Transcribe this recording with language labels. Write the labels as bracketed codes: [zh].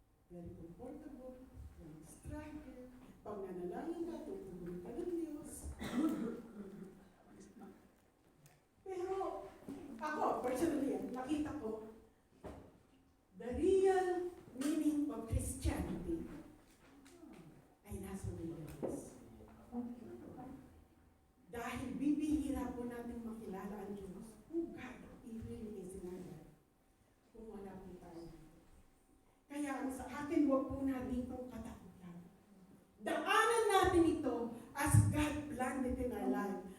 [en] Very comfortable, very struggle. [tl] Pag nanalangin ka, tutuloy ka ng Diyos. Pero ako, personally, nakita ko, [en] the real meaning of Christianity [tl] ay nasa wilderness. Dahil bibihira po natin makilala ang Diyos. [en] Who God really is in our life. [tl] Kung wala po tayo. Kaya ang sa akin, huwag po natin itong katakutan. Daanan natin ito [en] as God planned it in our life.